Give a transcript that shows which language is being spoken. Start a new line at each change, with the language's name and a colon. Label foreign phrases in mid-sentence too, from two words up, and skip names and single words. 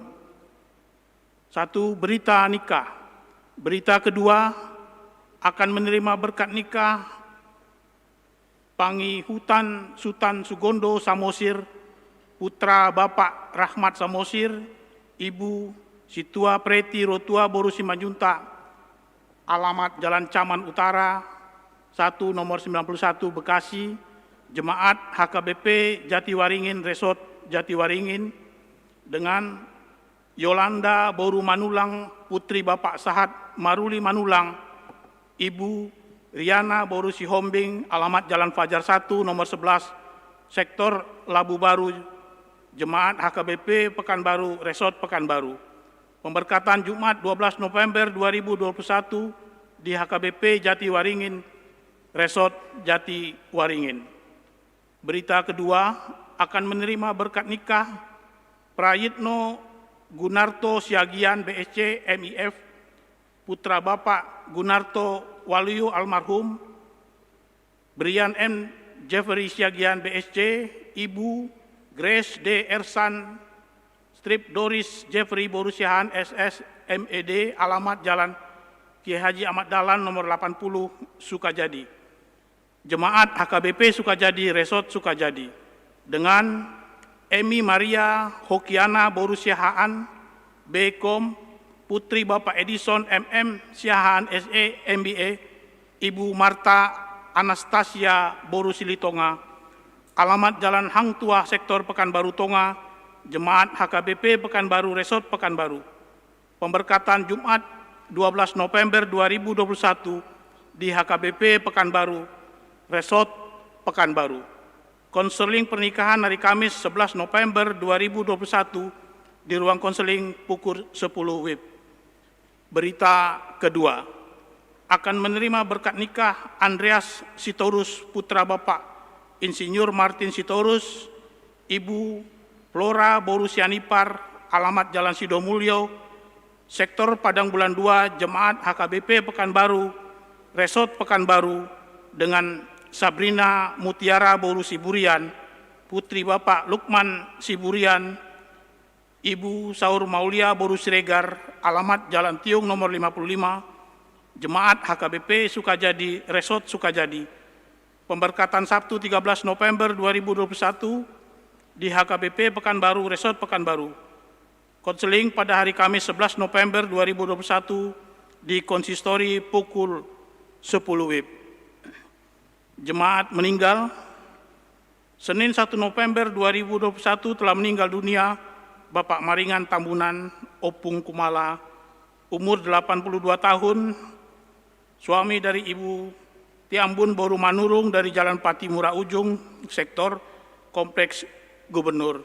Indonesian: 1. Berita nikah. Berita kedua, akan menerima berkat nikah Pangihutan Sultan Sugondo Samosir, putra Bapak Rahmat Samosir, Ibu Situa Preti Rotua Boru Simanjuntak, alamat Jalan Caman Utara, 1 nomor 91 Bekasi, Jemaat HKBP Jatiwaringin Resort Jatiwaringin, dengan Yolanda Boru Manulang, putri Bapak Sahat Maruli Manulang, Ibu Riana Boru Sihombing, alamat Jalan Fajar 1 nomor 11 Sektor Labu Baru, Jemaat HKBP Pekanbaru Resort Pekanbaru. Pemberkatan Jumat 12 November 2021 di HKBP Jatiwaringin Resort Jatiwaringin. Berita kedua, akan menerima berkat nikah Prayitno Gunarto Siagian BSC MIF, putra Bapak Gunarto Waluyo almarhum, Brian M. Jeffrey Siagian BSC, Ibu Grace D. Ersan, Strip Doris Jeffrey Borusiahan SS MED, alamat Jalan Kiai Haji Ahmad Dahlan nomor 80 Sukajadi. Jemaat HKBP Sukajadi Resort Sukajadi, dengan Emi Maria Hokiana Borusiahaan BKom, putri Bapak Edison MM Siahaan SE MBA, Ibu Marta Anastasia Borusilitonga, alamat Jalan Hang Tua Sektor Pekanbaru Tonga, Jemaat HKBP Pekanbaru Resort Pekanbaru. Pemberkatan Jumat 12 November 2021 di HKBP Pekanbaru Resort Pekanbaru. Konseling pernikahan hari Kamis 11 November 2021 di ruang konseling pukul 10 WIB. Berita kedua, akan menerima berkat nikah Andreas Sitorus, putra Bapak Insinyur Martin Sitorus, Ibu Flora Borusianipar, alamat Jalan Sidomulyo, Sektor Padang Bulan 2, Jemaat HKBP Pekanbaru Resort Pekanbaru, dengan Sabrina Mutiara Boru Siburian, putri Bapak Lukman Siburian, Ibu Saur Maulia Boru Siregar, alamat Jalan Tiung nomor 55, Jemaat HKBP Sukajadi Resort Sukajadi. Pemberkatan Sabtu 13 November 2021 di HKBP Pekanbaru Resort Pekanbaru. Konseling pada hari Kamis 11 November 2021 di konsistori pukul 10 WIB. Jemaat meninggal, Senin 1 November 2021 telah meninggal dunia Bapak Maringan Tambunan Opung Kumala, umur 82 tahun, suami dari Ibu Tiambun Boru Manurung dari Jalan Patimura Ujung, Sektor Kompleks Gubernur.